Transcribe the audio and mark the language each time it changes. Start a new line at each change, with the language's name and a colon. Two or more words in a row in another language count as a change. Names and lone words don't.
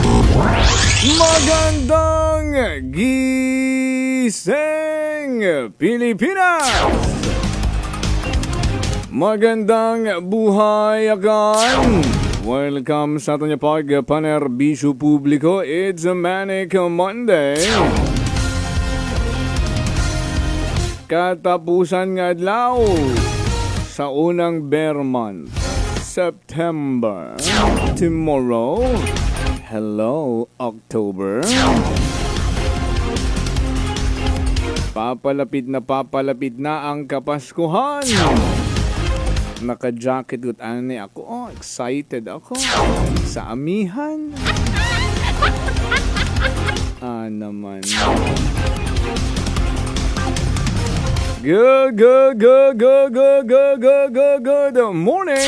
Filipino: Magandang gising, Pilipinas! Magandang buhay akan! Welcome sa ating pagpanerbisyo publiko.
English: It's a Manic Monday.
Hiligaynon: Katapusan nga adlaw sa unang
English: bear month,
Hiligaynon: September.
English: Tomorrow, hello, October.
Filipino: Papalapit na ang Kapaskuhan.
Hiligaynon: Naka-jacket gut ani ako.
Filipino: Oh, excited ako. Sa amihan. Naman.
English: Good morning.